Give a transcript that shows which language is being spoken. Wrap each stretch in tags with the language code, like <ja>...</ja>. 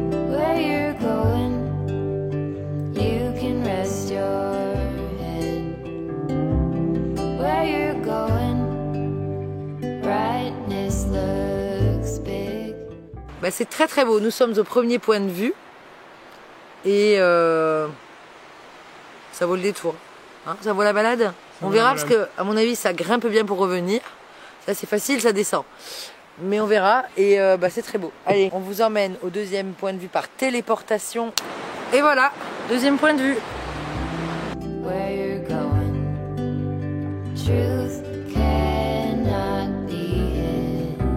<en>Where you're going, you can rest your head. Where you're going, brightness looks big.</en> <fr>Bah, c'est très très beau, nous sommes au premier point de vue et ça vaut le détour, hein, ça vaut la balade. On verra parce que à mon avis ça grimpe bien pour revenir, ça c'est facile, ça descend, mais on verra et bah, c'est très beau. Allez, on vous emmène au deuxième point de vue par téléportation et voilà, deuxième point de vue.</fr> <en>Where you're going, truth cannot be hid.</en>